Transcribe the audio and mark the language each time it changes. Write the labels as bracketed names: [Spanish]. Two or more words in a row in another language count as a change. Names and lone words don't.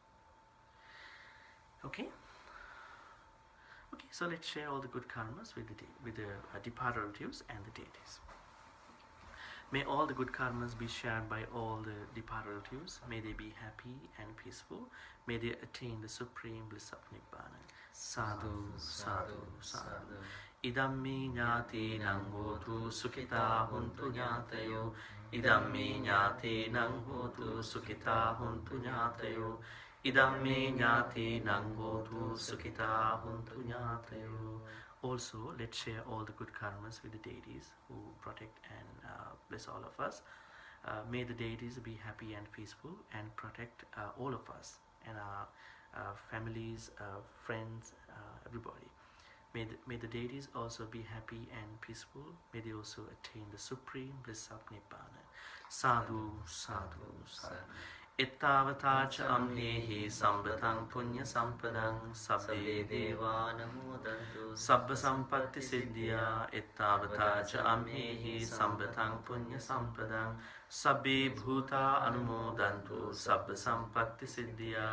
[English] Okay. Okay. So let's share all the good karmas with the departed relatives and the deities. May all the good karmas be shared by all the departed relatives. May they be happy and peaceful. May they attain the supreme bliss of Nibbana. [Pali] Sadhu, sadhu, sadhu. Idammi ñāti nangotu sukhita huntu ñātayo. Idammi ñāti nangotu sukhita huntu ñātayo. Idammi ñāti nangotu sukhita huntu ñātayo. [English] Also, let's share all the good karmas with the deities who protect and bless all of us. May the deities be happy and peaceful and protect all of us and our families, friends, everybody. May the deities also be happy and peaceful. May they also attain the supreme bliss of Nibbana. [Pali] Sadhu, sadhu, sadhu. Ittavata cha amhehi sambatang punya sampadang sabbe deva namodantu sabba sampatti siddhya. Ittavata cha amhehi sambatang punya sampadang sabbe bhuta anumodantu sabba sampatti siddhya.